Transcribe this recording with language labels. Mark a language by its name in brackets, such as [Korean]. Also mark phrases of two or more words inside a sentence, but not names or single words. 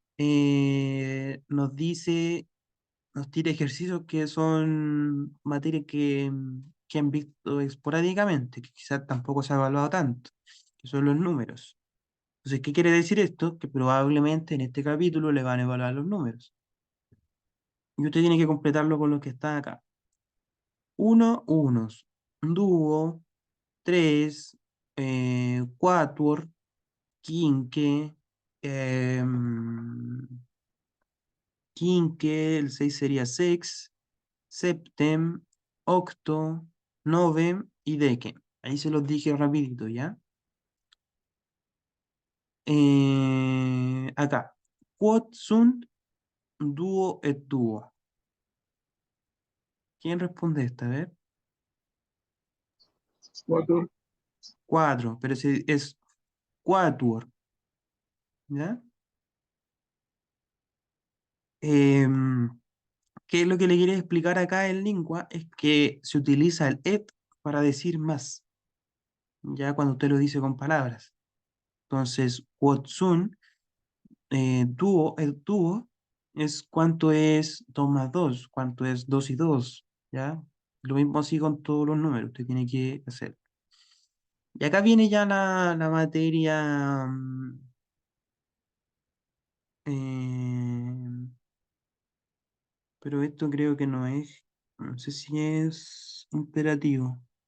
[Spanish] Nos dice, nos tira ejercicios que son materias que han visto esporádicamente, que quizás tampoco se ha evaluado tanto, que son los números. Entonces, ¿qué quiere decir esto? Que probablemente en este capítulo le van a evaluar los números. Y usted tiene que completarlo con los que están acá. [Latin] Uno, unos. Dúo, tres, quatuor, quinque, quinque, [Spanish] el 6 sería [Latin] sex, septem, octo, novem y decem. [Spanish] Ahí se los dije rapidito, ¿ya? Acá. [Latin] Quod sunt duo et duo. [Spanish] ¿Quién responde esta? A ver. Cuatro. Cuatro, pero es quatuor, ¿ya? Em, ¿Qué es lo que le quiere explicar acá en lengua? Es que se utiliza el et para decir más, ya cuando usted lo dice con palabras. Entonces, [Latin] quod sunt, [Spanish] dúo, el dúo, es cuánto es 2 más 2, cuánto es 2 y 2, ¿ya? Lo mismo así con todos los números, usted tiene que hacer. Y acá viene ya la materia, eh, pero esto creo que no es, no sé si es imperativo.